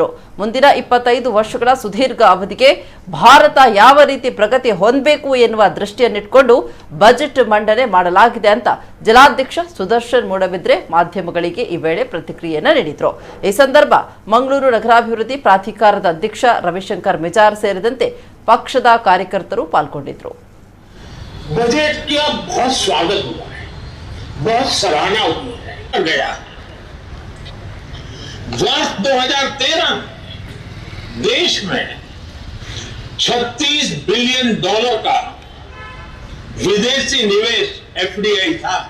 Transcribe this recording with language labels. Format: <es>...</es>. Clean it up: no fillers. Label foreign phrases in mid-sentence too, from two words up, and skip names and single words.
<kn>ಮುಂದಿನ 25 ವರ್ಷಗಳ ಸುದೀರ್ಘ ಅವಧಿಗೆ ಭಾರತ ಯಾವ ರೀತಿ ಪ್ರಗತಿ ಹೊಂದಬೇಕು ಎನ್ನುವ ದೃಷ್ಟಿಯನ್ನಿಟ್ಟುಕೊಂಡು ಬಜೆಟ್ ಮಂಡನೆ ಮಾಡಲಾಗಿದೆ ಅಂತ ಜಿಲ್ಲಾಧ್ಯಕ್ಷ ಸುದರ್ಶನ್ ಮೂಡಬಿದ್ರೆ ಮಾಧ್ಯಮಗಳಿಗೆ ಈ ವೇಳೆ ಪ್ರತಿಕ್ರಿಯೆಯನ್ನು ನೀಡಿದ್ರು. ಈ ಸಂದರ್ಭ ಮಂಗಳೂರು ನಗರಾಭಿವೃದ್ಧಿ ಪ್ರಾಧಿಕಾರದ ಅಧ್ಯಕ್ಷ ರವಿಶಂಕರ್ ಮಿಜಾರ್ ಸೇರಿದಂತೆ ಪಕ್ಷದ ಕಾರ್ಯಕರ್ತರು ಪಾಲ್ಗೊಂಡಿದ್ರು.</kn> <hi>बजट का बहुत स्वागत हुआ है, बहुत सराहना हुई है गया। वर्ष 2013 देश में $36 बिलियन का विदेशी निवेश FDI था।</hi>